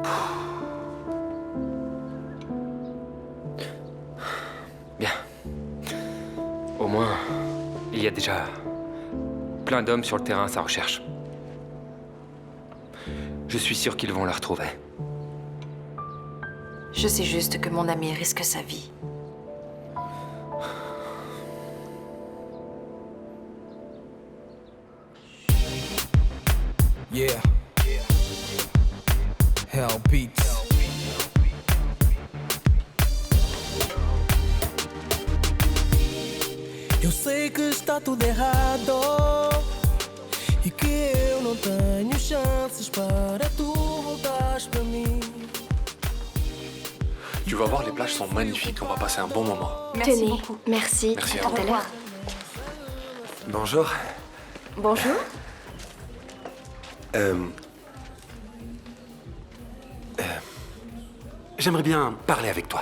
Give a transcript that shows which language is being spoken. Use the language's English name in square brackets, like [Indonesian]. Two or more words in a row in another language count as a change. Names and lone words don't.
[French] Bien. Au moins, il y a déjà plein d'hommes sur le terrain à sa recherche. Je suis sûr qu'ils vont la retrouver. Je sais juste que mon ami risque sa vie. [English] Yeah. Hell beats. [Portuguese] Eu sei que está tudo errado e que eu não tenho chances para tu voltares para mim. [French] Tu vas voir, les plages sont magnifiques, on va passer un bon moment. Tenez, beaucoup. Merci. Merci À tout à l'heure. Bonjour. Bonjour. J'aimerais bien parler avec toi.